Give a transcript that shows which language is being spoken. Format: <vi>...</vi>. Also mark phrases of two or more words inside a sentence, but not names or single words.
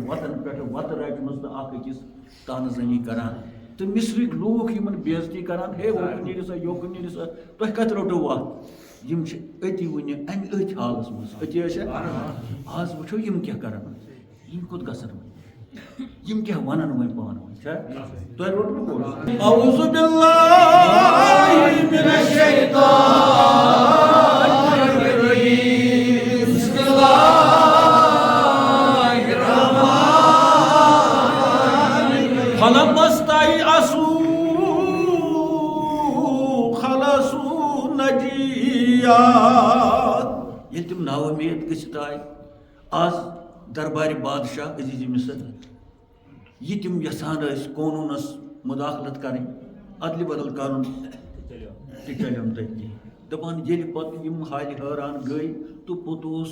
<ks>وتن پٮ۪ٹھ وتہٕ رٹمٕژ تہٕ اکھ أکِس تانہٕ زنی کران تہٕ مصرٕکۍ لوٗکھ یِمن بے عزتی کران ہے اوکُن نیٖرِو سا یوکُن نیٖرِو سا تۄہہِ کتہِ روٚٹوٕ وتھ یِم چھِ أتی وُنہِ امہِ أتھۍ حالس منٛز أتی ٲسیا آز وٕچھو یِم کیٛاہ کران یِم کوٚت گژھن وۄنۍ یِم کیٛاہ ونن وۄنۍ پانہٕ ؤنۍ چھا تۄہہِ روٚٹوٕ</ks> <ar>اعوذ باللہ من الشیطان الرجیم بسم اللہ الرحمن فلما استيئسوا خلصوا نجیات ییٚلہِ</ar> <ks>تِم ناوُمید گٔژھِتھ آے آز دربارِ بادشاہ عزیزِ مصر یہ تم یژھان ٲسۍ قونوٗنس مُداخلت کرٕنۍ ادلہِ بدل کرُن تہِ چلیوم تٔتی دپان ییٚلہِ پتہٕ یِم حالہِ حٲران گٔے تہٕ پوٚتُس</ks>